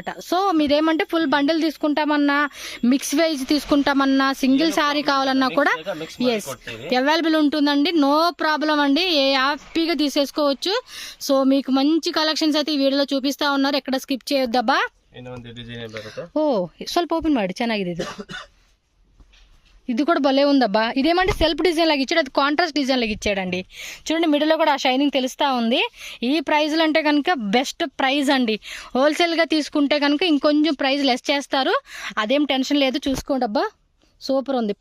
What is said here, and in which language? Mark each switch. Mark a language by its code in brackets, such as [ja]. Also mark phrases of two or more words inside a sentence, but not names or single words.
[te] సో మీరేమంటే [en] full bundle [te] తీసుకుంటామన్నా, [en] mix wise [te] తీసుకుంటామన్నా, [en] single saree [te] కావాలన్నా కూడా [en] yes available [te] ఉంటుందండి. [en] no problem [te] అండి, హ్యాపీగా తీసేసుకోవచ్చు. సో మీకు మంచి కలెక్షన్స్ అయితే ఈ వీడియోలో చూపిస్తా ఉన్నారు. ఎక్కడ స్కిప్ చేయొద్దబ్బా. ఓ [kn] ಸ್ವಲ್ಪ ಓಪನ್ ಮಾಡಿ, ಚೆನ್ನಾಗಿದೆ ಇದು. [te] ఇది కూడా భలే ఉందబ్బా. ఇదేమంటే [en] self design [te] లాగా ఇచ్చాడు, అది [en] contrast design [te] లాగా ఇచ్చాడండి. చూడండి మిడిల్లో కూడా ఆ షైనింగ్ తెలుస్తూ ఉంది. ఈ ప్రైజ్లు అంటే కనుక [en] best price [te] అండి. హోల్సేల్గా తీసుకుంటే కనుక ఇంకొంచెం [en] price less [te] చేస్తారు. అదేం టెన్షన్ లేదు, చూసుకోండి అబ్బా. సూపర్ ఉంది.